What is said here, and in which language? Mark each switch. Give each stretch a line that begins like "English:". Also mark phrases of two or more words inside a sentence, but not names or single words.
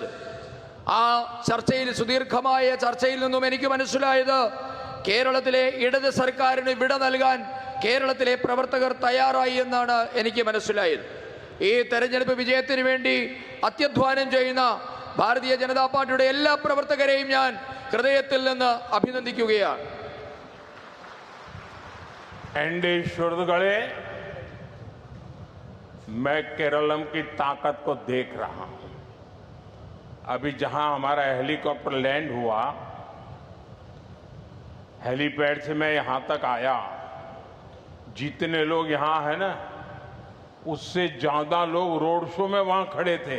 Malayalam: ആ ചർച്ചയിൽ, സുദീർഘമായ ചർച്ചയിൽ നിന്നും എനിക്ക് മനസ്സിലായത്, കേരളത്തിലെ ഇടത് സർക്കാരിന് വിട നൽകാൻ കേരളത്തിലെ പ്രവർത്തകർ തയ്യാറായി എന്നാണ് എനിക്ക് മനസ്സിലായത്. ഈ തെരഞ്ഞെടുപ്പ് വിജയത്തിന് വേണ്ടി അത്യധ്വാനം ചെയ്യുന്ന ഭാരതീയ ജനതാ പാർട്ടിയുടെ എല്ലാ പ്രവർത്തകരെയും ഞാൻ ഹൃദയത്തിൽ നിന്ന് അഭിനന്ദിക്കുകയാണ്. എന്റെ സുഹൃത്തുക്കളേ,
Hindi: मैं केरलम की ताकत को देख रहा हूं. अभी जहां हमारा हेलीकॉप्टर लैंड हुआ, हेलीपैड से मैं यहां तक आया, जितने लोग यहां हैं ना, उससे ज्यादा लोग रोड शो में वहां खड़े थे.